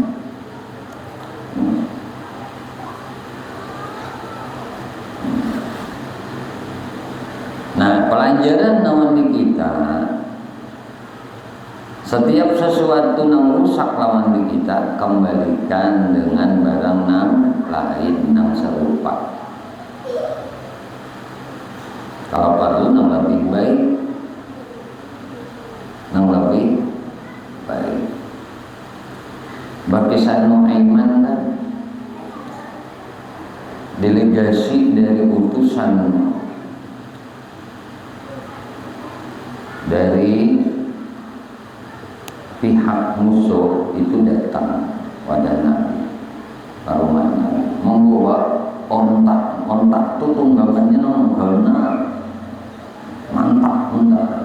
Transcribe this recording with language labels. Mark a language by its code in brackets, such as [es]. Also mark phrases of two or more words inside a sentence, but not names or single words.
[bjn] Nah, pelajaran lawan di kita, setiap sesuatu yang rusak lawan di kita kembalikan dengan barang nang lain nang serupa. Kalau perlu nang lebih baik, nang lebih baik. Berkisah Nuaiman kan, delegasi dari utusan dari pihak musuh itu datang pada Nabi, ke rumah Nabi, membawa ontak itu tunggakannya benar mantap ontak.